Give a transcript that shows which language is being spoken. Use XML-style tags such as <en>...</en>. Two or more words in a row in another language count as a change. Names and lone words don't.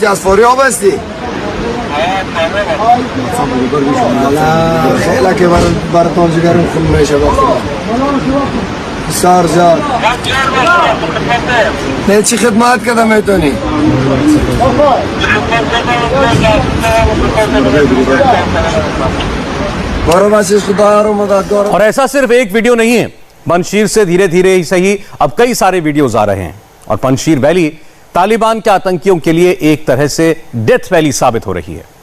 <fa>از فاریاب هستی؟ خیلی که براتان جگرم خون میشه بخدا بسیار زیاد نه چی خدمت کده میتونی؟</fa> <hi>और ऐसा सिर्फ एक वीडियो नहीं है। पंजशीर से धीरे धीरे ही सही अब कई सारे वीडियोज आ रहे हैं और पंजशीर वैली तालिबान के आतंकियों के लिए एक तरह से</hi> <en>death valley</en> <hi>साबित हो रही है।</hi>